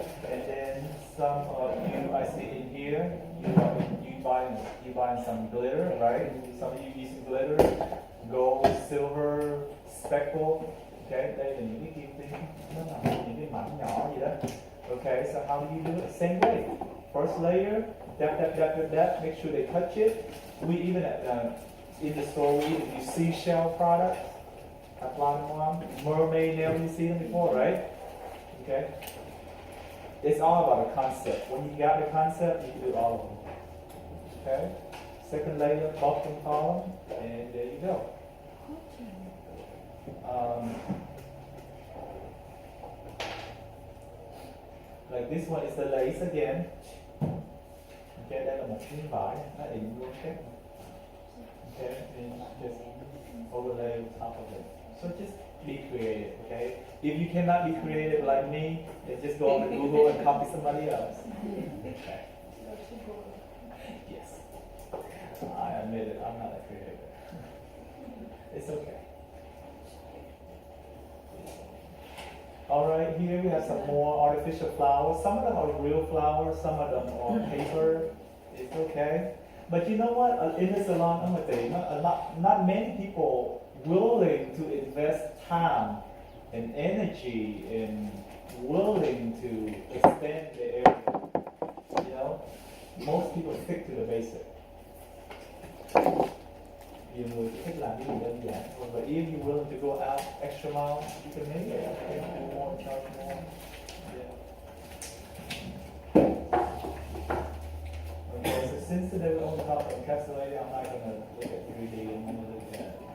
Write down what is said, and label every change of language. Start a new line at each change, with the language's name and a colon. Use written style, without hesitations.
English: And then some of you, I see in here, you buying some glitter, right? Some of you using glitter, gold, silver, speckle.
Vietnamese: Okay, đây là những cái kim tinh, nó là những cái mảnh nhỏ gì đó.
English: Okay, so how do you do it? Same way. First layer, dab, make sure they touch it. We even in the store, we even use seashell products. Apply them on. Mermaid nail, you see them before, right? Okay. It's all about the concept. When you got the concept, you can do all of them. Okay? Second layer, bottom column, and there you go. Like this one is the lace again.
Vietnamese: Okay, đây là một miếng vải, nó in luôn okay.
English: Okay, and just overlay on top of it. So just be creative, okay? If you cannot be creative like me, then just go on to Google and copy somebody else. Okay. Yes. I admit it, I'm not a creative. It's okay. Alright, here we have some more artificial flowers. Some of them are real flowers, some of them are paper. It's okay. But you know what? In the salon, I'm gonna tell you, not many people willing to invest time and energy and willing to expand the area. You know, most people stick to the basic.
Vietnamese: Nhiều người chỉ thích làm cái gì đơn giản thôi.
English: But if you're willing to go out extra mile, you can make it. You can do more, charge more. Yeah. Okay, so since today we're only talking encapsulated, I'm not going to look at 3D. I'm going to look at.